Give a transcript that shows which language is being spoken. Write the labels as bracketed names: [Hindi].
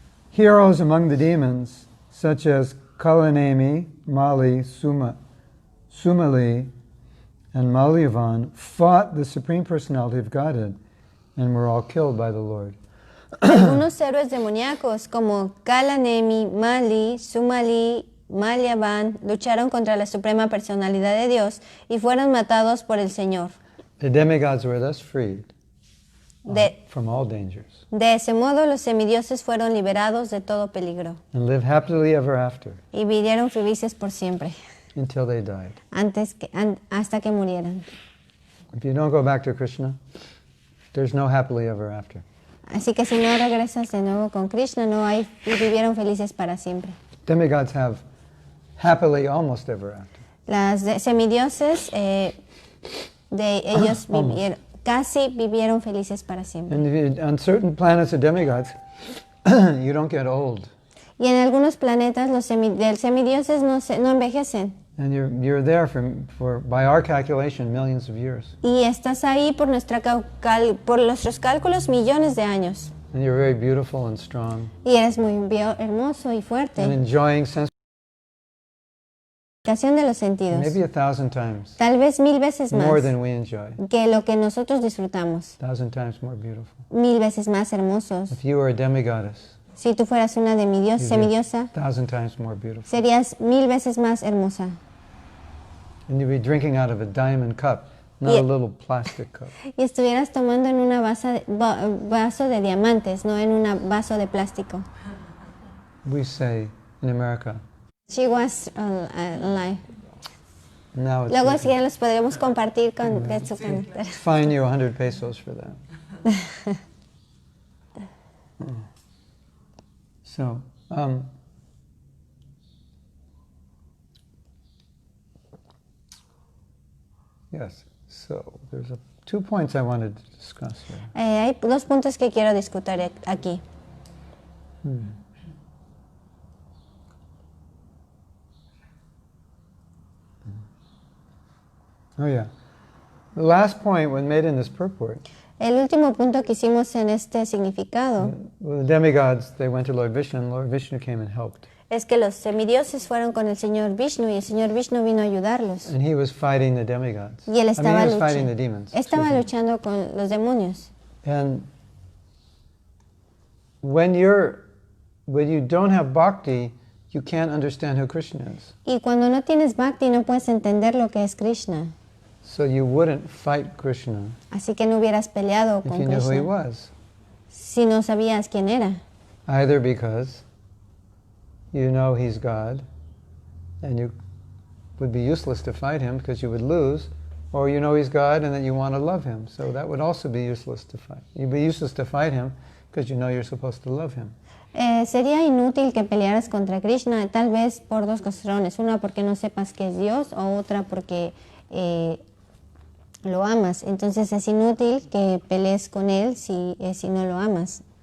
[English] Heroes among the demons, such as Kalanemi, Mali, Sumali, and Malyavan, fought the Supreme Personality of Godhead and were all killed by the Lord. [Spanish] Algunos héroes demoníacos como Kalanemi, Mali, Sumali, Malyavan lucharon contra la Suprema Personalidad de Dios y fueron matados por el Señor. [English] The demigods were thus freed. from all dangers [Spanish] De ese modo, los semidioses fueron liberados de todo peligro [English] and live happily ever after [Spanish] y vivieron felices por siempre, [English] until they died. [Spanish] hasta que murieran. [English] If you don't go back to Krishna, there's no happily ever after. [Spanish] Así que si no regresas de nuevo con Krishna, no hay, y vivieron felices para siempre. [English] Demigods have happily almost ever after. [Spanish] Semidioses, ellos casi vivieron felices para siempre. [English] And on certain planets of demigods, you don't get old. [Spanish] Y en algunos planetas los semidioses no envejecen. [English] And you're there for, by our calculation, millions of years. [Spanish] Y estás ahí por nuestros cálculos millones de años. [English] And you're very beautiful and strong. [Spanish] Y eres muy hermoso y fuerte. [English] And enjoying sense [Spanish] De los sentidos. [English] maybe 1,000 times [Spanish] Tal vez 1000 veces más [English] more than we enjoy. [Spanish] que lo que nosotros disfrutamos. [English] 1,000 times more beautiful. [Spanish] 1000 veces más hermosos. [English] If you were a demigoddess, [Spanish] Si tú fueras una semidiosa, [English] 1,000 times more beautiful. [Spanish] serías 1000 veces más hermosa. [English] And you'd be drinking out of a diamond cup, not a little plastic cup. [Spanish] Y estuvieras tomando en una vaso de diamantes, no en un vaso de plástico. [English] We say in America, She was alive. now it's [Spanish] Luego si quieren los podremos compartir con su carácter. [English] fine you 100 pesos for that. So, yes, so there's 2 points I wanted to discuss here. [Spanish] Hay 2 puntos que quiero discutir aquí. [English] Oh yeah. The last point when made in this purport, [Spanish] El último punto que hicimos en este significado [English] the demigods, they went to Lord Vishnu, and Lord Vishnu came and helped. [Spanish] es que los semidioses fueron con el Señor Vishnu y el Señor Vishnu vino a ayudarlos. [English] And he was fighting the demigods. [Spanish] Y él [English] he [Spanish] estaba [English] was fighting the demons. [Spanish] Estaba [English] excuse me. [Spanish] luchando con los demonios. [English] And when you don't have bhakti, you can't understand who Krishna is. [Spanish] Y cuando no tienes bhakti no puedes entender lo que es Krishna. [English] So you wouldn't fight Krishna [Spanish] Así que no hubieras peleado [English] if [Spanish] con [English] you knew who he [Spanish] Krishna [English] was. [Spanish] si no sabías quién era. [English] Either because you know he's God and you would be useless to fight him because you would lose, or you know he's God and that you want to love him. So that would also be useless to fight. You'd be useless to fight him because you know you're supposed to love him. [Spanish] Sería inútil que pelearas contra Krishna, tal vez por 2 razones. Una, porque no sepas que es Dios, o otra, porque lo amas. Entonces es inútil que pelees con él si no lo amas.